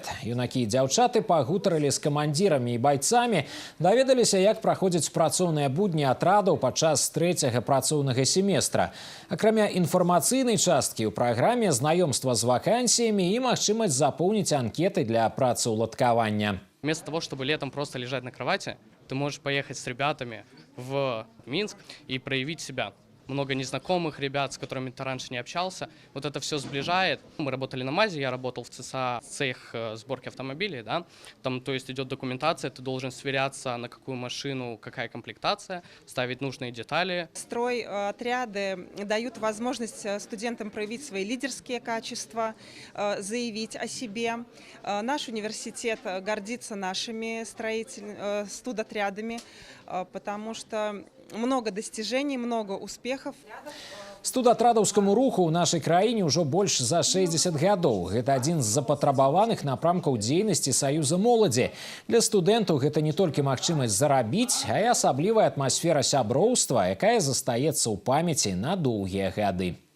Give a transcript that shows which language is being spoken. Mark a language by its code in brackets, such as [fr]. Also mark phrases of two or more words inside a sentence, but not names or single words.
[be] Юнакі і дзяўчаты пагутарылі з камандзірамі і байцамі, даведаліся, як праходзяць працоўныя будні атрадаў падчас трэцяга працоўнага семестра. Акрамя інфармацыйнай часткі ў праграме знаёмства з вакансіямі і магчымасць запоўніць анкеты для працаўладкавання. [ru] Вместо того, чтобы летом просто лежать на кровати, ты можешь поехать с ребятами в Минск и проявить себя. Много незнакомых ребят, с которыми ты раньше не общался. Вот это все сближает. Мы работали на МАЗе, я работал в ЦСА, цех сборки автомобилей, да. Там, то есть, идет документация, ты должен сверяться, на какую машину, какая комплектация, ставить нужные детали. Стройотряды дают возможность студентам проявить свои лидерские качества, заявить о себе. Наш университет гордится нашими студотрядами, потому что много достижений, много успехов. [be] Студатрадаўскаму руху ў нашай краіне ўжо больш за 60 гадоў. Гэта адзін з запатрабаваных напрамкаў дзейнасці Саюза моладзі. Для студэнтаў гэта не толькі магчымасць зарабіць, а і асаблівая атмасфера сяброўства, якая застаецца ў памяці на доўгія гады.